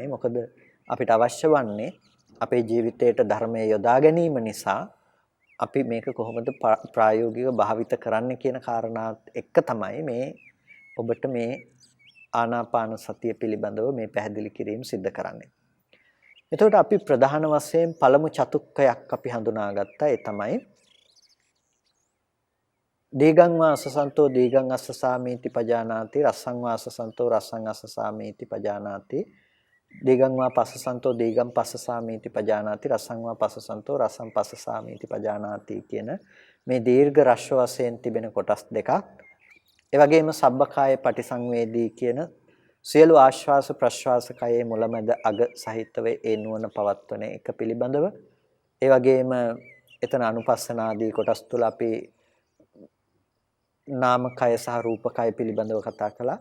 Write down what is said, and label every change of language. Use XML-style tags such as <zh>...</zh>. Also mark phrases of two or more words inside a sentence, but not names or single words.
<si>මොකද අපිට අවශ්‍ය වන්නේ අපේ ජීවිතයට ධර්මය යොදා ගැනීම නිසා අපි මේක කොහොමද ප්‍රායෝගිකව භාවිත කරන්න කියන කාරණාත් එක්ක තමයි මේ ඔබට මේ ආනාපාන සතිය පිළිබඳව මේ පැහැදිලි කිරීම සිද්ධ කරන්නේ. එතකොට අපි ප්‍රධාන වශයෙන් පළමු චතුක්කයක් අපි හඳුනාගත්තා. ඒ තමයි</si> <pi>දීගං වා අසසන්තෝ දීගං අස්සසාමීති පජානාති රස්සං වා අසසන්තෝ රස්සං අස්සසාමීති පජානාති දීගං වා පස්සසන්තෝ දීගං පස්සසාමීති පජානාති රස්සං වා පස්සසන්තෝ රස්සං පස්සසාමීති පජානාති</pi> <si>කියන මේ දීර්ඝ රස්ව වශයෙන් තිබෙන කොටස් දෙකක්. ඒ වගේම</si> <pi>සබ්බකාය පටිසංවේදී</pi> <si>කියන සියලු ආශ්වාස ප්‍රශ්වාස කයේ මුලමැද අග සහිතව ඒ නුවණ පවත්වන එක පිළිබඳව ඒ වගේම එතන අනුපස්සනාදී කොටස් තුල අපි නාමකය සහ රූපකය පිළිබඳව කතා කළා.</si>